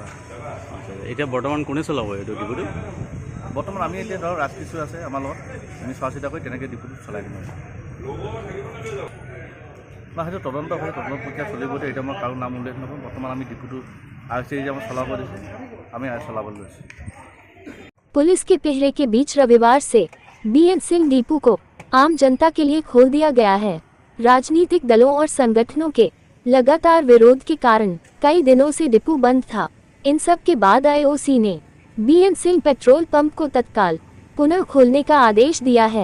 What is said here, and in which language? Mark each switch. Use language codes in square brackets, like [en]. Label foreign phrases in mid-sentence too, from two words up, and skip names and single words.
[as] আচ্ছা, এতিয়া বৰ্তমান কোনে চলাব এইটো ডিপুটো? বৰ্তমান আমি এতিয়া ধৰক ৰাজকিশোৰ আছে আমাৰ লগত, আমি চোৱা চিতা কৰি তেনেকৈ ডিপুটো চলাই দিম। না সেইটো তদন্ত হয়, তদন্ত প্ৰক্ৰিয়া চলিব। এতিয়া মই কাৰো নাম উল্লেখ নকৰোঁ। বৰ্তমান আমি ডিপুটো IOC যে আমাক চলাব দিছে, আমি চলাবলৈ লৈছোঁ। [hi] पुलिस के पहरे के बीच रविवार से BN सिंह डिपो को आम जनता के लिए खोल दिया गया है। राजनीतिक दलों और संगठनों के लगातार विरोध के कारण कई दिनों से डिपो बंद था। इन सब के बाद IOC ने BN सिंह पेट्रोल पंप को तत्काल पुनः खोलने का आदेश दिया है।